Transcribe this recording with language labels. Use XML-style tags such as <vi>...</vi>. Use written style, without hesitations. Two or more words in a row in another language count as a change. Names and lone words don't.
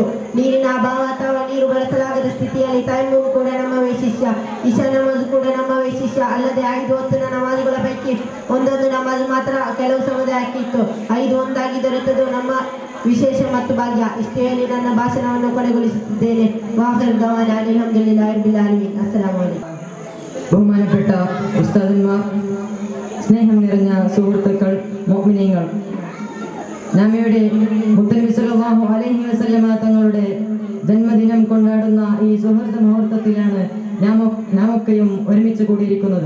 <kn>ನೀರಿನ ಅಭಾವ ಅಥವಾ ನೀರು ಬಳಸಲಾಗದ ಸ್ಥಿತಿಯಲ್ಲಿ ತಯಮ್ಮುಮ್ ಕೂಡ ನಮ್ಮ ವೈಶಿಷ್ಟ್ಯ, ಇಶಾ ನಮಾಜ್ ಕೂಡ ನಮ್ಮ ವೈಶಿಷ್ಟ್ಯ. ಅಲ್ಲದೆ 5 ಹೊತ್ತಿನ ನಮಾಜುಗಳ ಪೈಕಿ ಒಂದೊಂದು ನಮಾಜ್ ಮಾತ್ರ ಕೆಲವು ಸಮುದಾಯಕ್ಕೆ ಇತ್ತು. 5 ಒಂದಾಗಿ ದೊರೆತದ್ದು ನಮ್ಮ ವಿಶೇಷ ಮತ್ತು ಭಾಗ್ಯ. ಇಷ್ಟೇ ಹೇಳಿ ನನ್ನ ಭಾಷಣವನ್ನು ಕೊನೆಗೊಳಿಸುತ್ತಿದ್ದೇನೆ.</kn> <ar>وآخر دعوانا الحمد لله رب العالمين. السلام عليكم.</ar> <ml>ബഹുമാനപ്പെട്ട ഉസ്താദന്മാർ, സ്നേഹം നിറഞ്ഞ സുഹൃത്തുക്കൾ, മുഅ്മിനീങ്ങൾ, നാം ഇവിടെ മുത്തനബി</ml> <ar>صلى الله عليه وسلم</ar> <ml>തങ്ങളുടെ ജന്മദിനം കൊണ്ടാടുന്ന ഈ സുഹൃത മുഹൂർത്തത്തിലാണ് നാമൊക്കെയും ഒരുമിച്ച് കൂടിയിരിക്കുന്നത്.</ml>